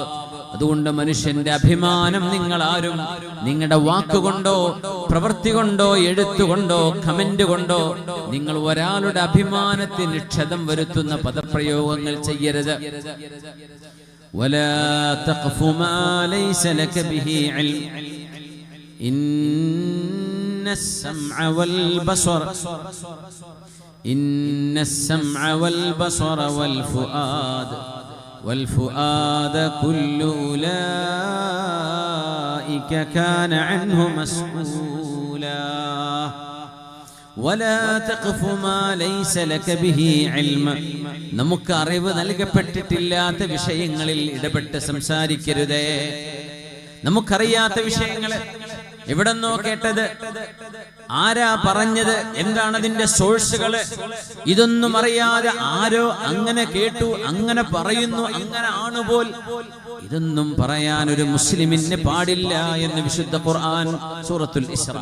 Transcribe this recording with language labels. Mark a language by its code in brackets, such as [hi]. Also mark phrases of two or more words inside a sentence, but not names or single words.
[ml] അതുകൊണ്ട് മനുഷ്യന്റെ അഭിമാനം നിങ്ങൾ ആരും നിങ്ങളുടെ വാക്കുകൊണ്ടോ പ്രവൃത്തി കൊണ്ടോ എഴുത്തുകൊണ്ടോ കമന്റ് കൊണ്ടോ നിങ്ങൾ ഒരാളുടെ അഭിമാനത്തിന് ക്ഷതം വരുത്തുന്ന പദപ്രയോഗങ്ങൾ ചെയ്യരുത്. [ar] ولا تقف ما ليس لك به علم إن السمع والبصر والفؤاد كل أولئك كان عنه مسؤولا ولا تقف ما ليس لك به علم. [ml] നമുക്ക് അറിവ് നൽകപ്പെട്ടിട്ടില്ലാത്ത വിഷയങ്ങളിൽ ഇടപെട്ട് സംസാരിക്കരുതേ. നമുക്കറിയാത്ത വിഷയങ്ങളെ എവിടെന്നോ കേട്ടത്, ആരാ പറഞ്ഞത്, എന്താണ് അതിന്റെ സോഴ്സുകള്, ഇതൊന്നും അറിയാതെ ആരോ അങ്ങനെ കേട്ടു, അങ്ങനെ പറയുന്നു, അങ്ങനെ ആണുപോൽ, ഇതൊന്നും പറയാൻ ഒരു മുസ്ലിമിന് പാടില്ല എന്ന് വിശുദ്ധ ഖുർആൻ സൂറത്തുൽ ഇസ്രാ.